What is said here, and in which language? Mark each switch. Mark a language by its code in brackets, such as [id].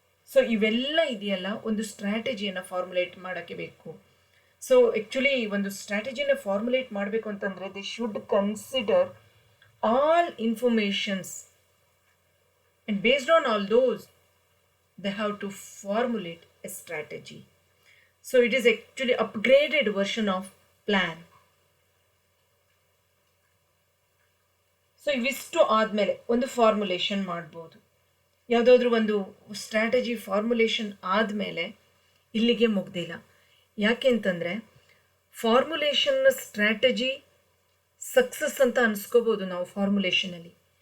[kn] So ಇವೆಲ್ಲ ಇದೆಯಲ್ಲ, ಒಂದು ಸ್ಟ್ರಾಟಜಿಯನ್ನು ಫಾರ್ಮುಲೇಟ್ ಮಾಡೋಕ್ಕೆ ಬೇಕು. [en] so actually [kn] ಒಂದು ಸ್ಟ್ರಾಟಜಿನ ಫಾರ್ಮುಲೇಟ್ ಮಾಡಬೇಕು ಅಂತಂದರೆ [en] They should consider all informations, and based on all those they have to formulate a strategy. So it is actually upgraded version of plan. [kn] So ಇವಿಷ್ಟು ಆದಮೇಲೆ ಒಂದು ಫಾರ್ಮುಲೇಷನ್ ಮಾಡ್ಬೋದು. ಯಾವುದಾದ್ರೂ ಒಂದು ಸ್ಟ್ರಾಟಜಿ ಫಾರ್ಮುಲೇಷನ್ ಆದಮೇಲೆ ಇಲ್ಲಿಗೆ ಮುಗ್ದಿಲ್ಲ. ಯಾಕೆಂತಂದರೆ ಫಾರ್ಮುಲೇಷನ್ನ ಸ್ಟ್ರಾಟಜಿ ಸಕ್ಸಸ್ ಅಂತ ಅನ್ಸ್ಕೋಬೋದು ನಾವು ಫಾರ್ಮುಲೇಷನಲ್ಲಿ.